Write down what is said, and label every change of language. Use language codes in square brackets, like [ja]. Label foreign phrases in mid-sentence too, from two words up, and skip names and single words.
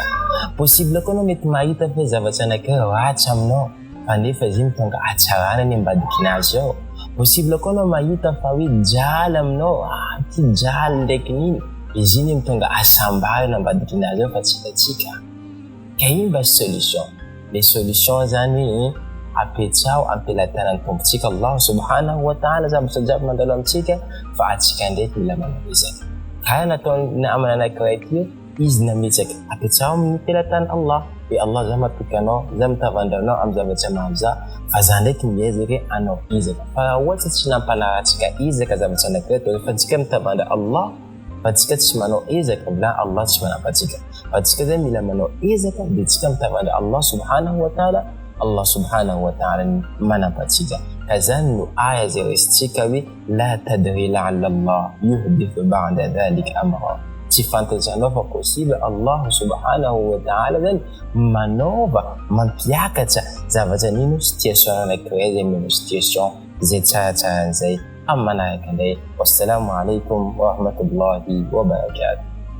[mg] Possible koa anao mety mahita fa zavatra anankiray ratsy aminao fa nefa izy iny tonga hatsarana ny ambadikina azy ao. Possible koa anao mahita fa hoe jaly aminao, ty jaly ndraiky niny, izy iny tonga asambary ambadikina azy ao fa tsy tatsika. Ka iny mba solution. Le solution zany apetrao ampelantanan'ny tompontsika [ar] Allah subhanahu wa ta'ala [mg] zavatra jiaby mandalo amintsika fa atsika ndraiky mila manao ezaka. Karaha nataony namana anankiray ity izy nametsaka apetrao amin'ny pelantanan'i Allah hoe Allah za matokanao, za mitavandranao amin'ny zavatra maro za fa za ndraiky miezaka anao ezaka. Fa raha ohatra tsy nampanaratsika ezaka zavatra anankiray fa tsika mitavandra Allah fa tsika tsy manao ezaka bila Allah tsy manampatsika. Fa tsika zay mila manao ezaka dia tsika mitavandra [ar] Allah subhanahu wa ta'ala, Allah subhanahu wa ta'ala [mg] manampatsika. Kazany no aya zay resitsika hoe [ar] la tadri la'alla Allah yuhdithu ba'da dhalika amra. [mg] tsy fantajanao fa possible [ar] Allah subhanahu wa ta'ala [mg] zany manova mampiakatra zavatra nino situation anankiray zay mino situation zay tsaratsara an'izay amin'ny manaraka indray. [ar] Wassalamu alaikum wa rahmatullahi wa barakatuh.